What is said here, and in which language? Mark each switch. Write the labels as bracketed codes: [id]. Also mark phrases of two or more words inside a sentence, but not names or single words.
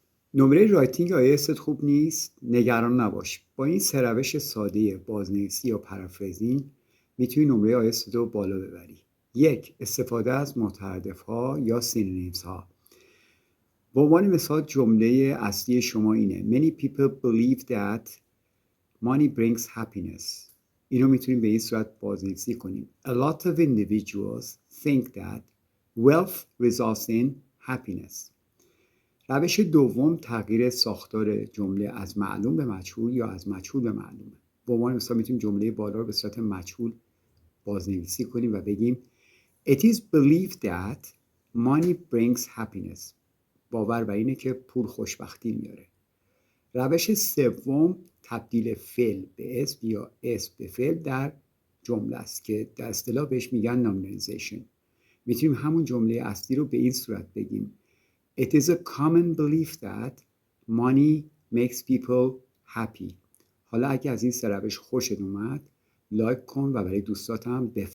[fa] نمره رایتینگ آیلتست خوب نیست؟ نگران نباش. با این سه روش ساده بازنویسی یا پرافریزینگ میتونی نمره آیلتست رو بالا ببری. 1. استفاده از مترادف ها یا سینونیمز ها. به عنوان مثال جمله اصلی شما اینه: [en] Many people believe that money brings happiness. [fa] اینو میتونیم به این صورت بازنویسی کنیم: [en] A lot of individuals think that wealth results in happiness. [fa] روش دوم تغییر ساختار جمله از معلوم به مجهول یا از مجهول به معلومه. به عنوان مثال میتونیم جمله بالا رو به صورت مجهول بازنویسی کنیم و بگیم [en] It is believed that money brings happiness. [fa] باور بر اینه که پول خوشبختی میاره. روش سوم تبدیل فعل به اسم یا اسم به فعل در جمله است که در اصطلاح بهش میگن نامینالیزیشن. میتونیم همون جمله اصلی رو به این صورت بگیم [en] It is a common belief that money makes people happy. [fa] حالا اگه از این سه روش خوشت اومد لایک کن و برای دوستات هم